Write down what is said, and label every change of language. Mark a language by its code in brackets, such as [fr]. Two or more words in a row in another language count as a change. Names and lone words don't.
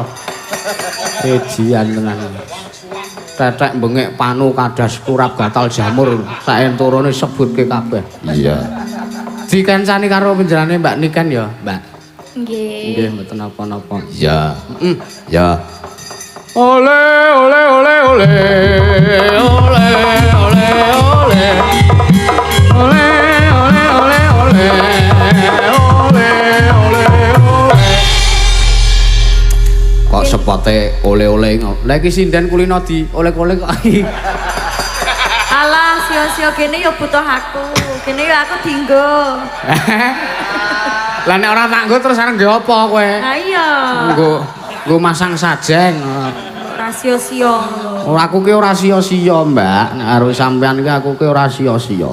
[jv] Ejian tenan. Tetek bengek panu kadas turap gatal jamur sak enturune sebutke kabeh. Iya. Dikancani karo panjenengane Mbak Niken ya, Mbak. Nggih. Nggih, mboten napa-napa. Ya. Ya. Ole ole ole ole ole ole ole ole ole ole ole ole ole. Kok sepote ole-ole ngono. Lah iki sinden kulino di oleh-oleh kok. Alah, sio-sio kene ya butuh aku. Kene ya aku dinggo. Lah nek ora tak nggo terus arep nggo apa kowe? Lah iya. Nggo masang sajeng. Ora sio-sio. Ora aku ki ora sia-sia, Mbak. Nek karo sampean ki aku ki ora sia-sia.